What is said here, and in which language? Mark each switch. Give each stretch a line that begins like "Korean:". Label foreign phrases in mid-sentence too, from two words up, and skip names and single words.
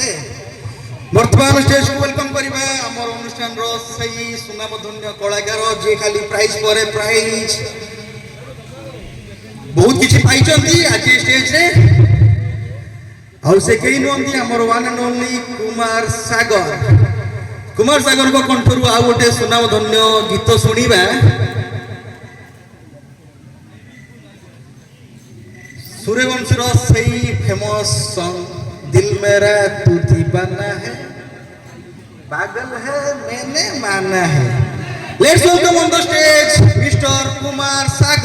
Odia: ବର୍ତ୍ତମାନ
English: stageକୁ welcome
Odia: କରିବା ଆମର ଅନୁଷ୍ଠାନର ସେଇ ସୁନାମଧନ୍ୟ କଳାକାର ଯିଏ ଖାଲି ପ୍ରାଇଜ୍ ପରେ ପ୍ରାଇଜ୍ ବହୁତ କିଛି ପାଇଛନ୍ତି ଆଜି ଷ୍ଟେଜରେ। ଆଉ ସେ କେହି ନୁହନ୍ତି, ଆମର
English: one and only
Odia: କୁମାର ସାଗର। କୁମାର ସାଗରଙ୍କ କଣ୍ଠରୁ ଆଉ ଗୋଟେ ସୁନାମଧନ୍ୟ ଗୀତ ଶୁଣିବା। ସୂର୍ଯ୍ୟବଂଶୀର ସେହି
English: famous song
Odia: दिल मेरा तू दीवाना है, पागल है मैंने माना है।
English: Let's welcome on the stage Mister Kumar Sagar.